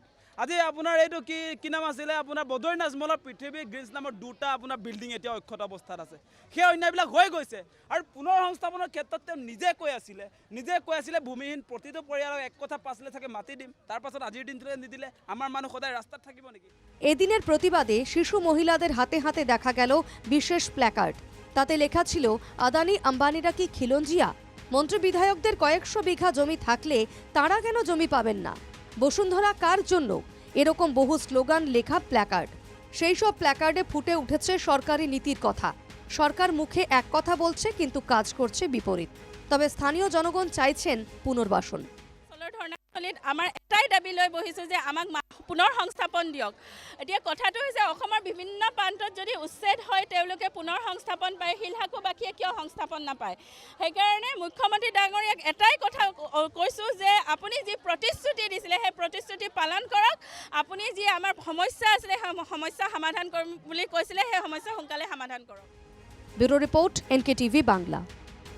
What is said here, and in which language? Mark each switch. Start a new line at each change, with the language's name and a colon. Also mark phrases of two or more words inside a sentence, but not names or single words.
Assamese: আজি আপোনাৰ এইটো কি নাম আছিলে, আপোনাৰ বদৰীনাথ মলৰ পৃথিৱী গ্ৰীজ নামৰ দুটা আপোনাৰ বিল্ডিং এতিয়া অক্ষত অৱস্থাত আছে। সেই অন্যায়বিলাক হৈ গৈছে। আৰু পুনৰ সংস্থাপনৰ ক্ষেত্ৰত তেওঁ নিজে কৈ আছিলে ভূমিহীন প্ৰতিটো পৰিয়ালক এক কথা পাঁচলে থাকে মাটি দিম। তাৰ পাছত আজিৰ দিনটোলৈ নিদিলে আমাৰ মানুহ সদায় রাস্তাত থাকিব নেকি?
Bangla: এদিনের প্রতিবাদে শিশু মহিলাদের হাতে হাতে দেখা গেল বিশেষ প্ল্যাকার্ড। তাতে লেখা ছিল, আদানি আম্বানিরা কি খিলঞ্জিয়া? মন্ত্রী বিধায়কদের কয়েকশো বিঘা জমি থাকলে তারা কেন জমি পাবেন না? বসুন্ধরা কার জন্য? এরকম বহু স্লোগান লেখা প্ল্যাকার্ড। সেই সব প্ল্যাকার্ডে ফুটে উঠেছে সরকারি নীতির কথা। সরকার মুখে এক কথা বলছে, কিন্তু কাজ করছে বিপরীত। তবে স্থানীয় জনগণ চাইছেন পুনর্বাসন।
Assamese: আমাৰ এটাই দাবী লৈ বহিছোঁ যে আমাক পুনৰ সংস্থাপন দিয়ক। এতিয়া কথাটো হৈছে অসমৰ বিভিন্ন প্ৰান্তত যদি উচ্ছেদ হয় তেওঁলোকে পুনৰ সংস্থাপন পায়, শিলশাকোবাসীয়ে কিয় সংস্থাপন নাপায়? সেইকাৰণে মুখ্যমন্ত্ৰী ডাঙৰীয়াক এটাই কথা কৈছোঁ যে আপুনি যি প্ৰতিশ্ৰুতি দিছিলে সেই প্ৰতিশ্ৰুতি পালন কৰক। আপুনি যি আমাৰ সমস্যা আছিলে সেই সমস্যা সমাধান কৰিম বুলি কৈছিলে, সেই সমস্যা সোনকালে সমাধান কৰক।
English: bureau report,
Bangla: NKTV বাংলা।